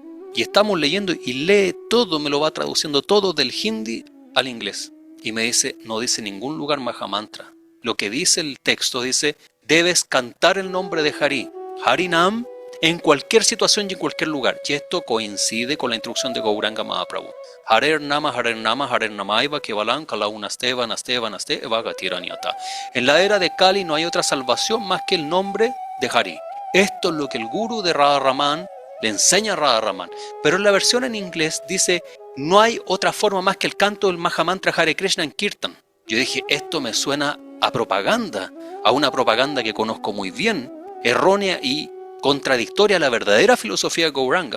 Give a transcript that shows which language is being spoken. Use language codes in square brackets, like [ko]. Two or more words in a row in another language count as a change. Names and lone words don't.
[es] Y estamos leyendo y lee todo, me lo va traduciendo todo del hindi al inglés. Y me dice, no dice ningún lugar Mahamantra. Lo que dice el texto dice, debes cantar el nombre de Hari, Harinam, en cualquier situación y en cualquier lugar. Y esto coincide con la instrucción de Gauranga Mahaprabhu. [sa] Harer Nama, Harer Namaiva, Kevalan, Kalaunaste, Naste, Eva Gatiranyata. [es] En la era de Kali no hay otra salvación más que el nombre de Hari. Esto es lo que el guru de Radha Raman le enseña a Radha Raman. Pero en la versión en inglés dice, no hay otra forma más que el canto del Mahamantra Hare Krishna en Kirtan. Yo dije, esto me suena a propaganda, a una propaganda que conozco muy bien, errónea y contradictoria a la verdadera filosofía de Gauranga.